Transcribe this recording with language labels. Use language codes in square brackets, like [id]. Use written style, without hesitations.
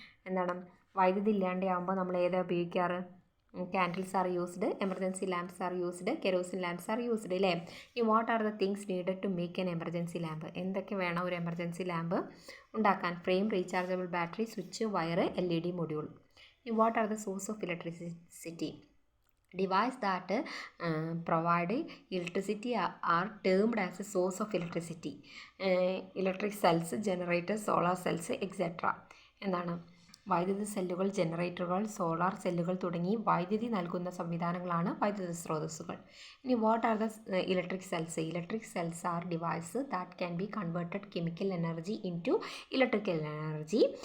[ml] എന്താണ്, വൈദ്യുതി ഇല്ലാണ്ടാകുമ്പോൾ നമ്മൾ ഏതാ ഉപയോഗിക്കാറ്? [en] Candles are used, emergency lamps are used, kerosene lamps are used അല്ലേ? ഈ what are the things needed to make an emergency lamp? [ml] എന്തൊക്കെ വേണം ഒരു എമർജൻസി ലാമ്പ് ഉണ്ടാക്കാൻ? [en] Frame, rechargeable battery, switch, wire, LED module. What are the source of electricity? Device that provide electricity are termed as a source of electricity. Electric cells, generators, solar cells, etc. എന്താണ്? [ml] വൈദ്യുത സെല്ലുകൾ, ജനറേറ്ററുകൾ, solar സെല്ലുകൾ തുടങ്ങി വൈദ്യുതി നൽകുന്ന സംവിധാനങ്ങളാണ് വൈദ്യുത സ്രോതസ്സുകൾ. [en] ഇനി what are the electric cells? Electric cells are device that can be converted chemical energy into electrical energy.